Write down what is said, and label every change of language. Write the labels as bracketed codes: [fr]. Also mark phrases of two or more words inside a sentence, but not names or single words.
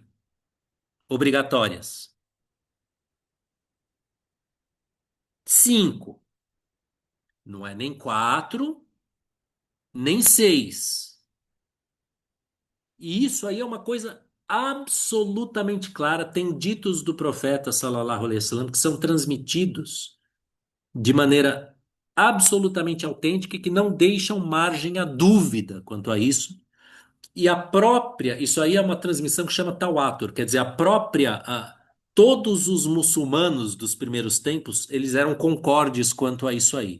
[pt] Obrigatórias. 5. Não é nem 4, nem 6. E isso aí é uma coisa absolutamente clara. Tem ditos do profeta, [ar] صلى الله عليه وسلم, [pt] que são transmitidos de maneira absolutamente autêntica e que não deixam margem a dúvida quanto a isso. E a própria, isso aí é uma transmissão que chama Tawatur, quer dizer, todos os muçulmanos dos primeiros tempos, eles eram concordes quanto a isso aí.